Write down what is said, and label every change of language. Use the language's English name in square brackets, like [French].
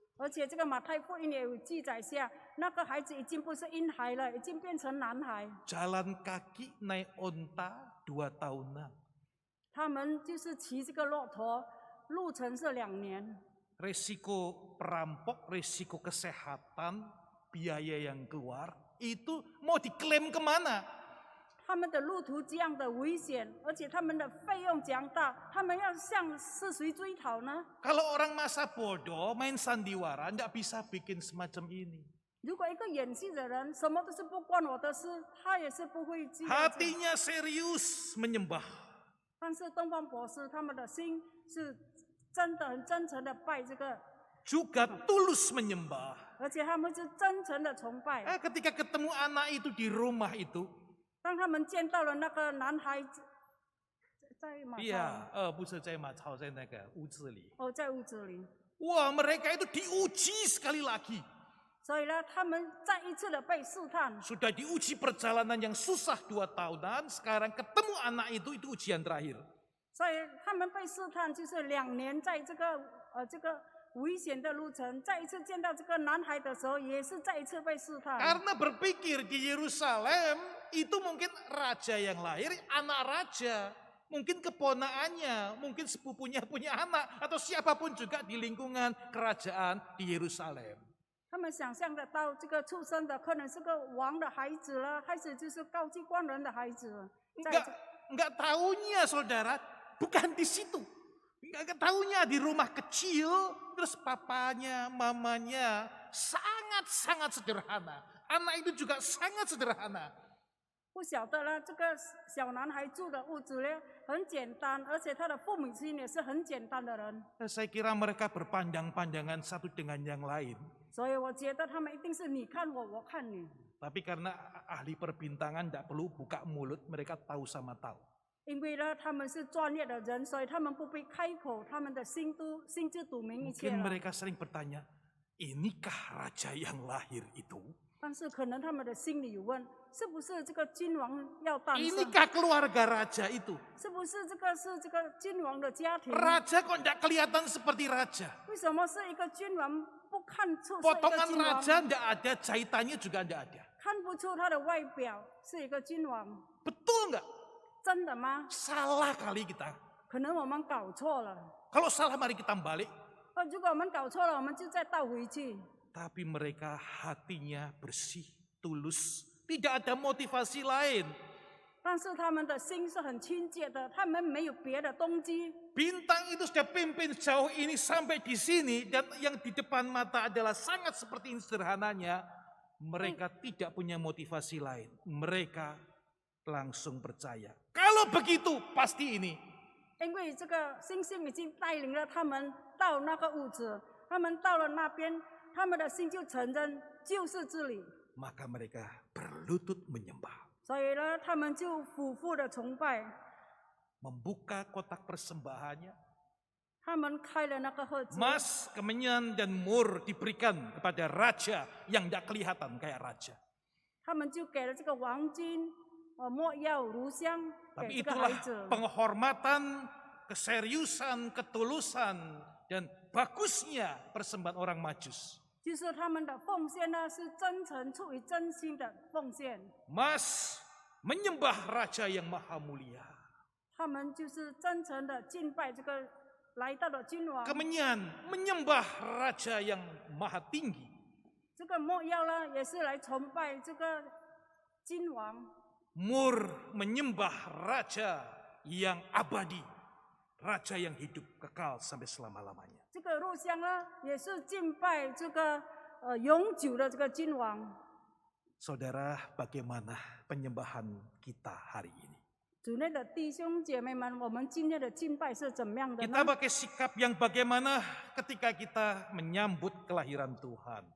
[Chinese] 而且这个马太福音也有记载下，那个孩子已经不是婴孩了，已经变成男孩。 [Indonesian] Jalan kaki naik onta 2 tahunan. [Chinese] 他们就是骑这个骆驼，路程是2年。 [Indonesian] Resiko perampok, resiko kesehatan, biaya yang keluar, itu mau diklaim kemana? [Chinese] 他们的路途这样的危险，而且他们的费用这样大，他们要向是谁追讨呢？ [Indonesian] Kalau orang masa bodoh main sandiwara nggak bisa bikin semacam ini. [Chinese] 如果一个演戏的人什么都是不关我的事，他也是不会记得。 [Indonesian] Hatinya serius menyembah. [Chinese] 但是东方博士他们的心是真的很真诚的拜这个， [Indonesian] Juga tulus menyembah. [Chinese] 而且他们是真诚的崇拜。 [Indonesian] Ketika ketemu anak itu di rumah itu, [Chinese] 当他们见到了那个男孩子在马槽，不是在马槽，在那个屋子里。在屋子里， [Indonesian] Wah, mereka itu diuji sekali lagi. [Chinese] 所以呢，他们再一次的被试探。 [Indonesian] Sudah diuji perjalanan yang susah 2 tahunan, sekarang ketemu anak itu ujian terakhir. [Chinese] 所以他们被试探，就是2年在这个危险的路程，再一次见到这个男孩的时候，也是再一次被试探。 [Indonesian] Karena berpikir di Yerusalem itu mungkin raja yang lahir, anak raja. Mungkin keponakannya, mungkin sepupunya punya anak, atau siapapun juga di lingkungan kerajaan di Yerusalem. [Chinese] 他们想象得到，这个出生的可能是个王的孩子了，还是就是高级官人的孩子。 [Indonesian] Enggak tahunya saudara, bukan di situ. Enggak tahunya di rumah kecil, terus papanya, mamanya sangat-sangat sederhana. Anak itu juga sangat sederhana. [Chinese] 不晓得呢，这个小男孩住的屋子呢很简单，而且他的父母亲也是很简单的人。 [Indonesian] Saya kira mereka berpandang-pandangan satu dengan yang lain. [Chinese] 所以我觉得他们一定是你看我，我看你。 [Indonesian] Tapi karena ahli perbintangan tidak perlu buka mulut, mereka tahu sama tahu. [Chinese] 因为呢，他们是专业的人，所以他们不必开口，他们的心知肚明一切 [Indonesian] Mungkin [Chinese] 了。 [Indonesian] mereka sering bertanya, inikah raja yang lahir itu? [Chinese] 但是可能他们的心里有问，是不是这个君王要诞生？ [Indonesian] Inikah keluarga raja itu? [Chinese] 是不是这个君王的家庭？ [Indonesian] Raja kok tidak kelihatan seperti raja? [Chinese] 为什么是一个君王不看出是一个 [Indonesian] Potongan [Chinese] 君王？ [Indonesian] raja tidak ada, jahitannya juga tidak ada. [Chinese] 看不出他的外表是一个君王， [Indonesian] Betul nggak? [Chinese] 真的吗？ [Indonesian] Salah kali kita. [Chinese] 可能我们搞错了。 [Indonesian] Kalau salah mari kita balik. [Chinese] 如果我们搞错了，我们就再倒回去。 [Indonesian] Tapi mereka hatinya bersih, tulus. Tidak ada motivasi lain. [Chinese] 但是他们的心是很亲切的，他们没有别的动机。 [Indonesian] Bintang itu sudah pimpin sejauh ini sampai di sini. Dan yang di depan mata adalah sangat seperti ini sederhananya. Mereka tidak punya motivasi lain. Mereka langsung percaya. Kalau begitu pasti ini. [Chinese] 因为这个星星已经带领了他们到那个屋子，他们到了那边，他们的心就承认就是这里， [Indonesian] Maka mereka berlutut menyembah. [Chinese] 所以呢，他们就苦苦的崇拜， [Indonesian] Membuka kotak persembahannya. [Chinese] 他们开了那个盒子， [Indonesian] Emas, kemenyan, dan mur diberikan kepada raja yang tidak kelihatan kayak raja. [Chinese] 他们就给了这个黄金、没药、乳香 [Indonesian] Tapi [Chinese] 给这个孩 [Indonesian] itulah [Chinese] 子。 [Indonesian] penghormatan, keseriusan, ketulusan, dan bagusnya persembahan orang Majus. [Chinese] 就是他们的奉献呢，是真诚出于真心的奉献， [Indonesian] Mas menyembah raja yang maha mulia. [Chinese] 他们就是真诚的敬拜这个来到的君王。 [Indonesian] Kemenyan menyembah raja yang maha tinggi. [Chinese] 这个没药呢，也是来崇拜这个君王。 [Indonesian] Mur menyembah raja yang abadi. Raja yang hidup kekal sampai selama-lamanya. [Chinese] 这个入香呢，也是敬拜这个永久的这个君王。 [Indonesian] Saudara, bagaimana penyembahan kita hari ini? [Chinese] 主内的弟兄姐妹们，我们今天的敬拜是怎么样的 [Indonesian] Kita [Chinese] 呢？ [Indonesian] pakai sikap yang bagaimana ketika kita menyambut kelahiran Tuhan?